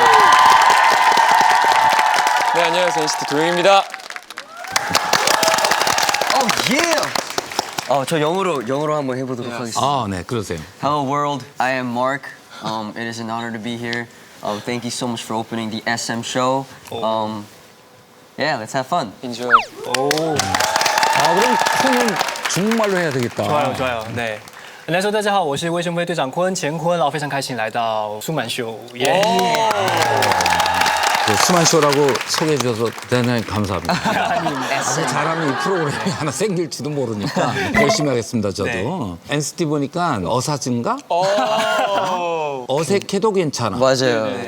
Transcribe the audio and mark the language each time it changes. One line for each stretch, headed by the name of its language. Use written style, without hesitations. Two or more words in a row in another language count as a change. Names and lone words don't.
Korean: 네, 안녕하세요, NCT 도영입니다. 저 영어로 한번 해보도록 하겠습니다. 네, 그러세요.
English: Hello world, I am Mark. It is an honor to be here. Thank you so much for opening the SM show. Yeah, let's have fun. Enjoy.
Korean: 아, 그럼 콘은 중국말로 해야 되겠다. 좋아요. 네.
Chinese: 大家好，我是魏雄辉队长坤乾坤，然后非常开心来到苏满秀，耶！
Korean: 수만 쇼라고 소개해 주셔서 대단히 감사합니다. 아주 잘하면 이 프로그램이 하나 생길지도 모르니까 열심히 하겠습니다, 저도. 네. NCT 보니까 어사진가? 어색해도 괜찮아. 맞아요.